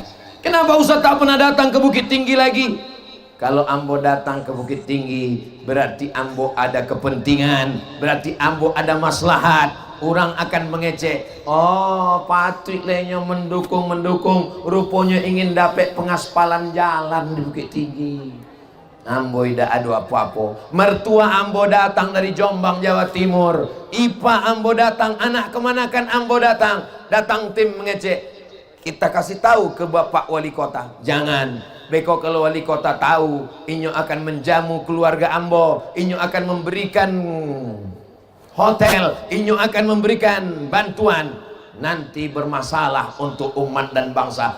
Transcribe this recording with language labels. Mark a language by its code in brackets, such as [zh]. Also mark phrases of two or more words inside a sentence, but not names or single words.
[id] Kenapa Ustaz tak pernah datang ke Bukit Tinggi lagi? Kalau ambo datang ke Bukit Tinggi, berarti ambo ada kepentingan, berarti ambo ada maslahat. Orang akan mengecek, oh patut lehnya mendukung, rupanya ingin dapat pengaspalan jalan di Bukit Tinggi. Ambo tidak ada apa-apa. Mertua ambo datang dari Jombang, Jawa Timur. Ipa ambo datang, anak kemanakan ambo datang. Datang tim mengecek. Kita kasih tahu ke Bapak Wali Kota. Jangan. [min] Beko kalau Wali Kota tahu, inyo akan menjamu keluarga ambo. Inyo akan memberikan hotel. [id] Inyo akan memberikan bantuan. Nanti bermasalah untuk umat dan bangsa.